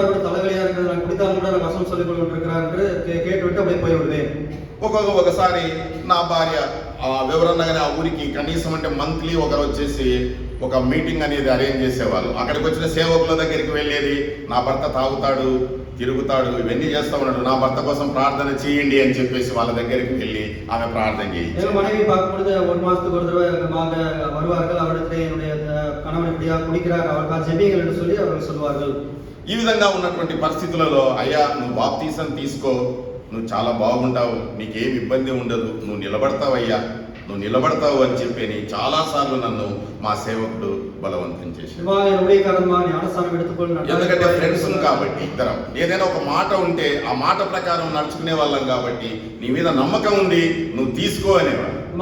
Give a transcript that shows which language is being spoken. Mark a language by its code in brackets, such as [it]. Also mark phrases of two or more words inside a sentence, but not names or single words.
[te] ఒకసారి నా భార్య వివరణగానే ఆ ఊరికి కనీసం అంటే మంత్లీ ఒకరు వచ్చేసి ఒక మీటింగ్ అనేది అరేంజ్ చేసేవాళ్ళు. అక్కడికి వచ్చిన సేవకుల దగ్గరికి వెళ్ళేది, నా భర్త తాగుతాడు, తిరుగుతాడు, ఇవన్నీ చేస్తా ఉన్నాడు, నా భర్త కోసం ప్రార్థన చేయండి అని చెప్పేసి వాళ్ళ దగ్గరికి వెళ్ళి ఆమె ప్రార్థన చేయించి [ta] மனைவி பார்க்கும்போது ஒரு மாசத்துக்கு ஒரு தடவை வருவார்கள். அவரிடத்திலே என்னுடைய கணவன் இப்படியா குடிக்கிறார், அவருக்காக ஜெபிங்கள் என்று சொல்லி அவர்கள் சொல்வார்கள். [te] ఈ విధంగా ఉన్నటువంటి పరిస్థితులలో అయ్యా నువ్వు బాప్తీసం తీసుకో, నువ్వు చాలా బాగుంటావు, నీకేం ఇబ్బంది ఉండదు, నువ్వు నిలబడతావయ్యా, నువ్వు నిలబడతావు అని చెప్పి చాలా సార్లు నన్ను మా సేవకుడు బలవంతం చేశాడు. ఎందుకంటే ఫ్రెండ్స్ కాబట్టి ఇద్దరం ఏదైనా ఒక మాట ఉంటే ఆ మాట ప్రకారం నడుచుకునే వాళ్ళం కాబట్టి నీ మీద నమ్మకం ఉంది, నువ్వు తీసుకో అనేవాడు.